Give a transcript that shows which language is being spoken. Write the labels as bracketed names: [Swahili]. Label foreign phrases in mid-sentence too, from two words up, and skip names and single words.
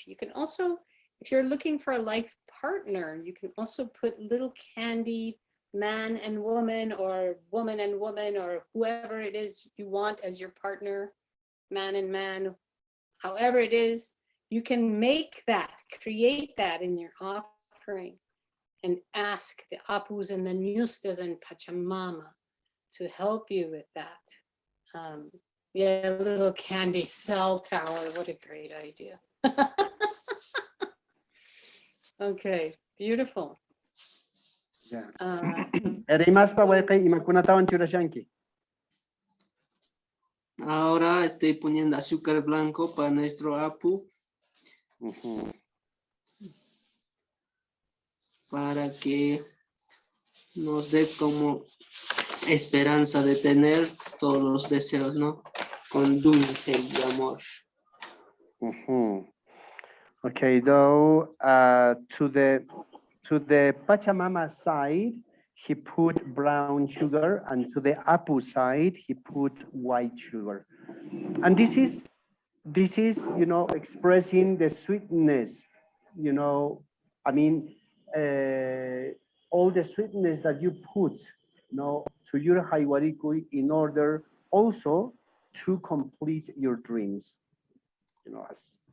[English] You can also, if you're looking for a life partner, you can also put little candy man and woman or woman and woman or whoever it is you want as your partner, man and man, however it is, you can make that, create that in your offering and ask the Apus and the Ñustas and Pachamama to help you with that. Yeah, a little candy cell tower, what a great idea. Okay, beautiful. Yeah. [Quechua] Erimas pa Haywariquy imakunatawan churashanki. [Spanish] Ahora estoy poniendo azúcar blanco para nuestro apu para que nos dé como esperanza de tener todos los deseos, ¿no? Con dulce y amor. [English] Okay, though to the Pachamama side, he put brown sugar, and to the Apu side, he put white sugar. And this is, you know, expressing the sweetness, you know, I mean, all the sweetness that you put, you know, to your Haywariquy in order also to complete your dreams, you know, as